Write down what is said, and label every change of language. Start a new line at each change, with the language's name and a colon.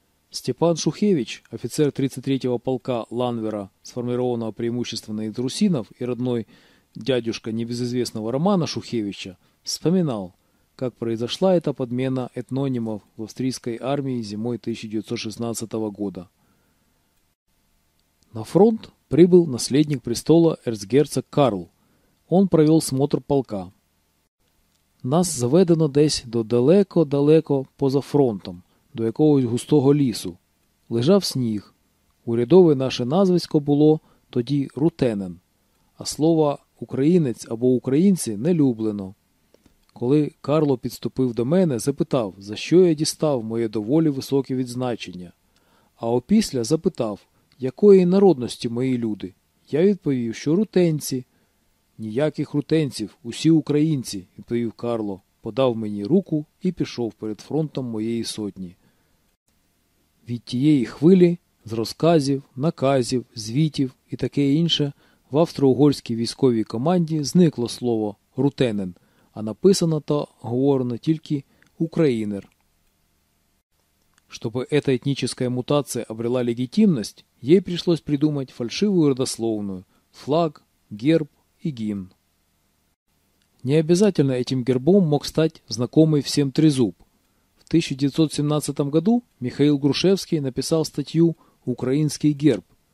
Russian: Степан Шухевич, офицер 33-го полка Ланвера, сформированного преимущественно из русинов и родной дядюшка небезызвестного Романа Шухевича, вспоминал, как произошла эта подмена этнонимов в австрийской армии зимой 1916 года. На фронт прибыл наследник престола эрцгерцог Карл. Он провел смотр полка.
Ukrainian: «Нас заведено десь до далеко-далеко поза фронтом, до якогось густого лісу. Лежав сніг. Урядове наше назвисько було тоді Рутенен, а слово «українець» або «українці» не люблено. Коли Карло підступив до мене, запитав, за що я дістав моє доволі високе відзначення. А опісля запитав, якої народності мої люди. Я відповів, що рутенці. Ніяких рутенців, усі українці, відповів Карло, подав мені руку і пішов перед фронтом моєї сотні. Від тієї хвилі, з розказів, наказів, звітів і таке інше, в австро-угорській військовій команді зникло слово «рутенен», а написано та говорено тільки «українер».
Russian: Чтобы эта этническая мутация обрела легитимность, ей пришлось придумать фальшивую родословную – флаг, герб и гимн. Не обязательно этим гербом мог стать знакомый всем трезуб. В 1917 году Михаил Грушевский написал статью «Украинский герб».